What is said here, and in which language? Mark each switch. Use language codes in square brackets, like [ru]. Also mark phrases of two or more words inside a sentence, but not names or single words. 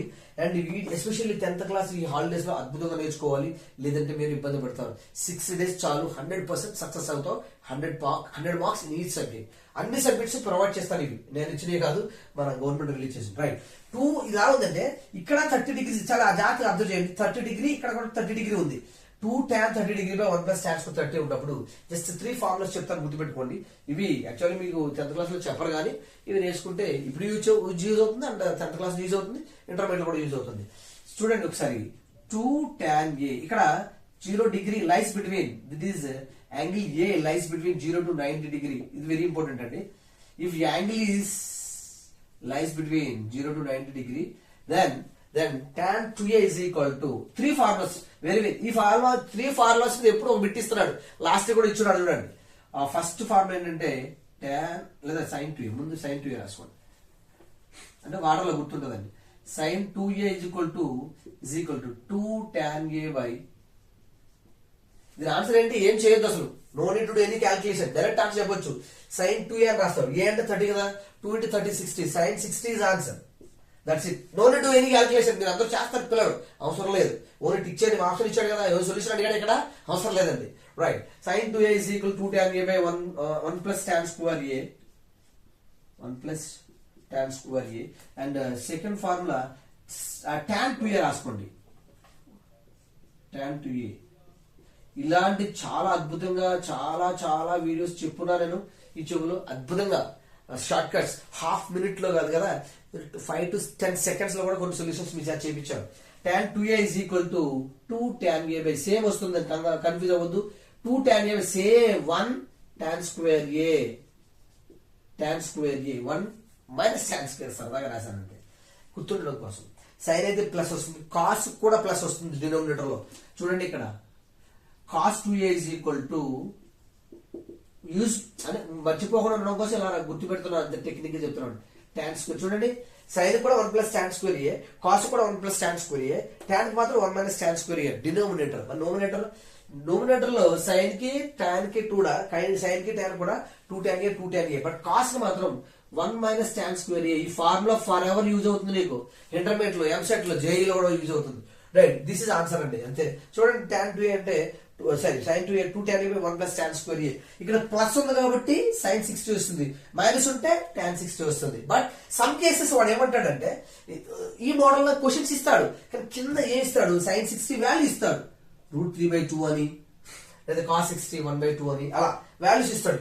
[en] and especially 10th class [te] ఈ హాలిడేస్ లో అద్భుతంగా నేర్చుకోవాలి, లేదంటే మీరు ఇబ్బంది పడతారు. [en] 6 days చాలు, 100% సక్సెస్ అవుతావు. 100 marks in each subject. [te] అన్ని [en] subjects provide [te] చేస్తాను. ఇవి నేను ఇచ్చినవి కాదు, మన [en] government release [te] చేసింది. రైట్ 2 ఇలా ఉందంటే ఇక్కడ 30 degrees, చాలా జాగ్రత్తగా అబ్జర్వ్ చేయండి. [en] 30 degree, [te] ఇక్కడ కూడా [en] 30 degree ఉంది. 2 tan 30 degree by 1 plus tan square 30 ఉన్నప్పుడు just 3 formulas [te] చెప్తాను, గుర్తుపెట్టుకోండి. ఇవి యాక్చువల్లీ మీకు [en] 10th class [te] లో చెప్పరు, కానీ ఇవి నేర్చుకుంటే ఇప్పుడు యూజ్ అవుతుంది [en] and 10th class use [te] అవుతుంది, ఇంటర్మీడియట్ కూడా యూజ్ అవుతుంది. చూడండి ఒకసారి. 2 tan A, [en] ఇక్కడ 0 degree lies between, that is angle A lies between 0 to 90 degree. [te] ఇది [en] very important [te] అండి. [en] if angle is lies between 0 to 90 degree, then tan 2A is equal to 3 formulas. [te] ఈ ఫార్ములా [en] 3 formulas [te] ఎప్పుడు ఒక బిట్ ఇస్తున్నాడు, లాస్ట్ కూడా ఇచ్చున్నాడు. చూడండి, [en] first formula [te] ఏంటంటే tan లేదా sin 2A, ముందు sin 2A రాసుకోండి, అంటే వాటర్లో గుర్తుంటుందండి. [en] sin 2A is equal to 2 tan A by, [te] దీని ఆన్సర్ ఏంటి, ఏం చేయొద్దు అసలు, [en] no need to do any calculation, direct answer చెప్పొచ్చు. [te] sin 2A అని రాస్తారు. ఏ అంటే 30 కదా, 2 into 30 60, [en] sin 60 is answer. that's it. no need to any calculation. [te] మీరు అందరూ చేస్తారు పిల్లలు, అవసరం లేదు. [en] only tick option [te] ఇచ్చాడు కదా, సొల్యూషన్ అడిగాడు ఇక్కడ, అవసరం లేదండి. [en] రైట్, sin 2A is equal to 2 tan A by 1 plus tan square A, 1 plus tan square A. and second formula tan 2A రాసుకోండి, tan 2A. [te] ఇలాంటి చాలా అద్భుతంగా చాలా చాలా వీడియోస్ చెప్పున్నా నేను యూట్యూబ్ లో. అద్భుతంగా [en] short cuts, half minute [te] లో కాదు కదా, [en] 5 to 10 seconds [te] లో కూడా కొన్ని సొల్యూషన్స్ మీ చేత చేయించాను. [en] tan 2A is equal to 2 tan A by, [te] సేమ్ వస్తుంది, కన్ఫ్యూజ్ అవ్వద్దు. [en] 2 tan A by సేమ్ 1 tan square A, tan square A 1 minus tan square, [te] సరదాగా రాశానంటే గుర్తుండడం కోసం. సైన్ అయితే ప్లస్ వస్తుంది, కాస్ కూడా ప్లస్ వస్తుంది డినోమినేటర్ లో. చూడండి ఇక్కడ [en] cos 2A is equal to, [te] యూజ్ అంటే మర్చిపోకుండా ఉండడం కోసం ఇలా గుర్తుపెడుతున్నాను, అంత టెక్నిక్ చెప్తున్నాను. [en] tan square చూడండి, సైన్ కూడా 1 plus tan square A, కాస్ కూడా 1 plus tan square A, tan [te] కి మాత్రం [en] 1 minus tan square A. denominator, numerator లో సైన్ కి tan కి 2, సైన్ కి tan కూడా 2 tan A 2 tan A, but cos [te] కి మాత్రం [en] 1 minus tan square A. [te] ఈ ఫార్ములా [en] for ever use [te] అవుతుంది నీకు ఇంటర్మీడియట్ లో, ఎంసెట్ లో, జేఈ లో కూడా యూజ్ అవుతుంది. [en] right, this is answer [te] అండి, అంతే. చూడండి, [en] tan 2A అంటే sin 2A 2 tan A by 1 plus tan square A. [te] ఇక్కడ ప్లస్ ఉంది కాబట్టి sin 60 వస్తుంది, మైనస్ ఉంటే tan 60 వస్తుంది. [en] but some cases [te] వాడు ఏమంటాడంటే, ఈ మోడల్ లో క్వశ్చన్స్ ఇస్తాడు, కానీ కింద ఏం ఇస్తాడు, sin 60 వాల్యూ ఇస్తాడు, √3/2 అని, లేదా cos 60 1/2 అని, అలా వాల్యూస్ ఇస్తాడు.